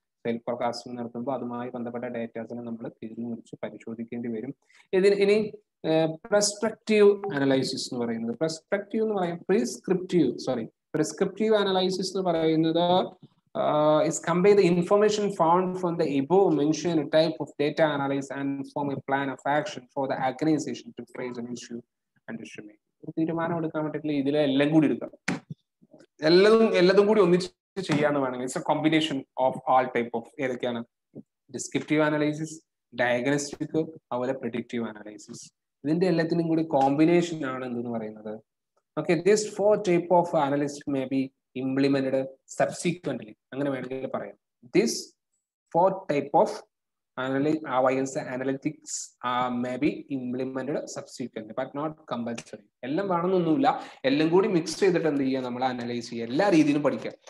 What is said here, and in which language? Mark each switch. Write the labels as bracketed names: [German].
[Malayalam] Sale forecasting നടത്തുമ്പോൾ അതുമായി ബന്ധപ്പെട്ട ഡേറ്റാസിനെ നമ്മൾ തിരിഞ്ഞു മുറിച്ച് പരിശോധിക്കേണ്ടി വരും. ഇനി പെർസ്പെക്റ്റീവ് അനലൈസിസ് എന്ന് പറയുന്നത്, പെർസ്പെക്റ്റീവ് എന്ന് പറയും [English] prescriptive analysis എന്ന് പറയുന്നത് is compare the information found from the above mentioned type of data analysis and form a plan of action for the organization to face an issue and decision. [Malayalam] തീരുമാനം എടുക്കാൻ വേണ്ടിയിട്ട് ഇതിലെ എല്ലാം കൂടി എടുക്കാം, എല്ലതും കൂടി ഒന്നിച്ച് ചെയ്യാന്ന് വേണമെങ്കിൽ [English] It's a combination of all type of. [Malayalam] ഏതൊക്കെയാണ്? ഡിസ്ക്രിപ്റ്റീവ് അനലൈസിസ്, ഡയഗ്നോസ്റ്റിക്, അതുപോലെ പ്രെഡിക്റ്റീവ് അനലൈസിസ്. ഇതിന്റെ എല്ലാത്തിനും കൂടി കോമ്പിനേഷൻ ആണ് എന്തെന്ന് പറയുന്നത്. [English] Okay, this 4 type of analysis may be implemented subsequently. [Malayalam] അങ്ങനെ വേണമെങ്കിൽ പറയാം. [English] This 4 type of analytics may be implemented subsequently, but not compulsory. [Malayalam] എല്ലാം വേണമെന്നൊന്നുമില്ല, എല്ലാം കൂടി മിക്സ് ചെയ്തിട്ട് എന്ത് ചെയ്യുക, നമ്മൾ അനലൈസ് ചെയ്യുക. എല്ലാ രീതിയിലും പഠിക്കുക.